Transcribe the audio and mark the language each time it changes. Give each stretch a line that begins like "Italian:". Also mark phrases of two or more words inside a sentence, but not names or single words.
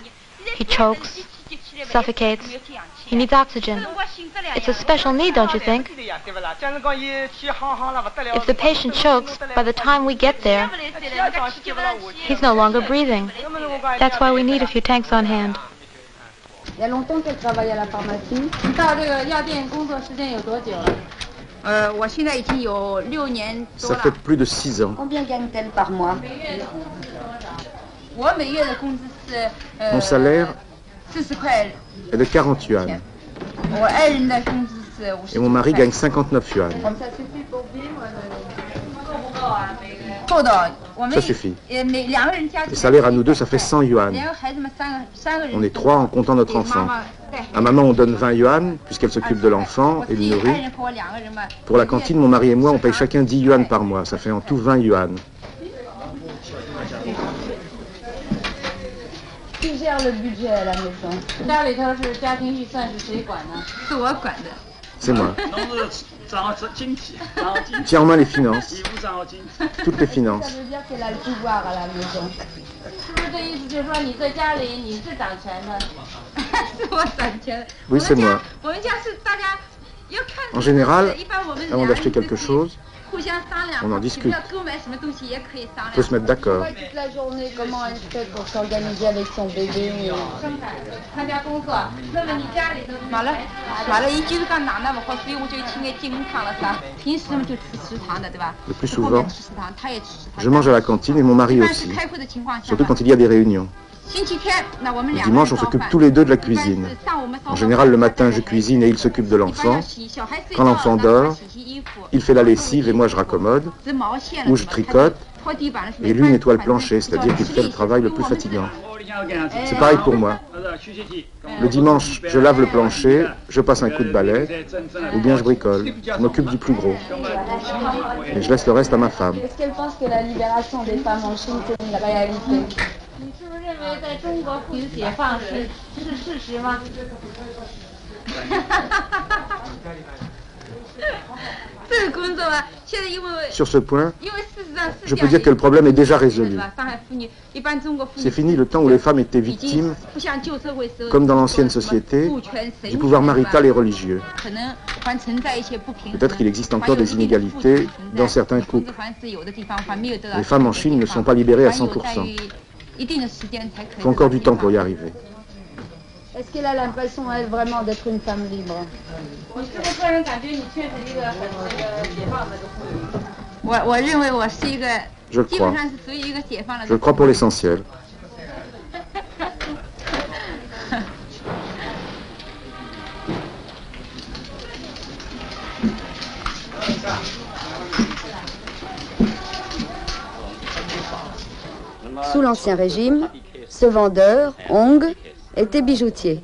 English: He chokes, suffocates. He needs oxygen. It's a special need, don't you think? If the patient chokes, by the time we get there, he's no longer breathing. That's why we need a few tanks on hand.
French: il y a longtemps qu'elle travaille à la pharmacie.
Chinese: 你到这个药店工作时间有多久了？我现在已经有6年多
French: Ça
Chinese: 了。
French: fait plus de 6 ans. Combien gagne-t-elle par mois?
Chinese: 我每月的工资是
French: Mon salaire
Chinese: 40块。
French: est de 40 yuan.
Chinese: 我爱人的工资是50
French: Et mon mari gagne 59 yuan.
Chinese: 够的，我们
French: Ça suffit.
Chinese: 2 个人加起
French: Le
Chinese: 来
French: salaire à nous deux, ça fait 100 yuan.
Chinese: 2个孩子们3个人。
French: On est 3 en comptant notre
Chinese: 给
French: enfant.
Chinese: 妈妈带。
French: À maman, on donne 20 yuan, puisqu'elle s'occupe de l'enfant et le
Chinese: 爱
French: nourrit.
Chinese: 人和我2个人嘛。
French: Pour la cantine, mon mari et moi, on paye chacun 10 yuan par mois. Ça fait en tout 20 yuan. Qui gère le budget à la maison?
Chinese: 家里头是家庭预算是谁管呢？是我管的。
French: C'est moi. Tiens en main les finances. Toutes les Ça finances. veut dire qu'elle a le pouvoir à la maison.
Chinese: 是不是这意思就是说你在家里你是掌权的？是我掌权。
French: Oui, c'est moi.
Chinese: 我们家是大家要看。
French: En général,
Chinese: 一般我们
French: avant d'acheter quelque chose,
Chinese: 互相商量。
French: on en discute.
Chinese: 要购买什么东西也可以商量。
French: on peut se mettre d'accord. Toute la journée, comment elle fait pour s'organiser avec son bébé?
Chinese: 参加工作，问问你家里头。完了，1周刚拿那么好，所以我就请个健康了噻。平时嘛就吃食堂的，对吧？
French: Le plus souvent,
Chinese: 吃食堂，他也吃食堂。
French: je mange à la cantine et mon mari
Chinese: 一般是
French: aussi.
Chinese: 开会的情况下。
French: Surtout quand il y a des réunions.
Chinese: 星期天，那我们
French: Le
Chinese: 2个人
French: dimanche, on s'occupe tous les deux de la cuisine. En général, le matin, je cuisine et il s'occupe de l'enfant. Quand l'enfant dort, il fait la lessive et moi je raccommode, ou je tricote, et lui nettoie le plancher, c'est-à-dire qu'il fait le travail le plus fatigant. C'est pareil pour moi. Le dimanche, je lave le plancher, je passe un coup de balai, ou bien je bricole. Je m'occupe du plus gros. Et je laisse le reste à ma femme. Est-ce qu'elle pense que la libération des femmes en Chine, c'est une réalité?
Chinese: 你是不是认为在中国妇女解放是事实吗？这个工作吧，现在因为
French: Sur ce point,
Chinese: 因为事实上
French: je peux dire que le problème est déjà résolu.
Chinese: 上海妇女一般中国妇女
French: C'est fini le temps où les femmes étaient
Chinese: 已经
French: victimes,
Chinese: 不像旧社会时候
French: comme dans l'ancienne société, du pouvoir marital et religieux.
Chinese: 可能还存在一些不平衡。
French: Peut-être qu'il existe encore des inégalités dans certains couples. Les femmes en Chine ne sont pas libérées à 100%. Il faut encore du temps pour y arriver. Est-ce qu'elle a l'impression, elle, vraiment d'être une femme libre?
Chinese: 你是不是个人感觉你确实一个很解放的妇女？我认为我是一个
French: Je le
Chinese: 基本
French: crois.
Chinese: 上是属于一个解放了
French: Je le crois pour l'essentiel. Sous l'Ancien Régime, ce vendeur, Hong, était bijoutier.